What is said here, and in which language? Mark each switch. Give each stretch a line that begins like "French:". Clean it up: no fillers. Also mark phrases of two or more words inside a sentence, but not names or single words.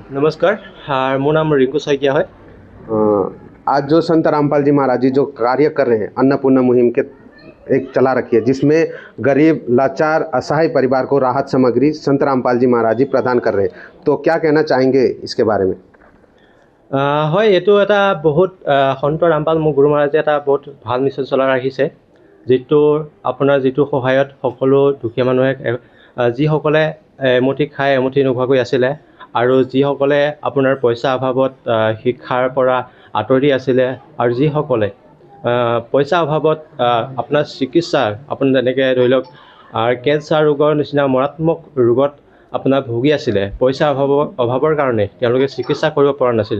Hindi: नमस्कार, मोर नाम रिंकू शइकिया है। आज जो संत रामपाल जी महाराज जी जो कार्य कर रहे हैं, अन्नपूर्णा मुहिम के एक चला रखी है जिसमें गरीब लाचार असहाय परिवार को राहत सामग्री संत रामपाल जी महाराज जी प्रदान कर रहे हैं, तो क्या कहना चाहेंगे इसके बारे में?
Assamese: হয়, এইটো এটা বহুত সন্ত ৰামপাল মোৰ গুৰু মহাৰাজে এটা বহুত ভাল মিছন চলাই ৰাখিছে, যিটো আপোনাৰ যিটো সহায়ত সকলো দুখীয়া মানুহে যিসকলে এমুঠি খাই এমুঠি নোখোৱাকৈ আছিলে আৰু যিসকলে আপোনাৰ পইচা অভাৱত শিক্ষাৰ পৰা আঁতৰি আছিলে আৰু যিসকলে পইচা অভাৱত আপোনাৰ চিকিৎসা আপোনাৰ যেনেকৈ ধৰি লওক কেঞ্চাৰ ৰোগৰ নিচিনা মাৰাত্মক ৰোগত আপোনাৰ ভুগি আছিলে, পইচা অভাৱৰ কাৰণে তেওঁলোকে চিকিৎসা কৰিব পৰা নাছিলে।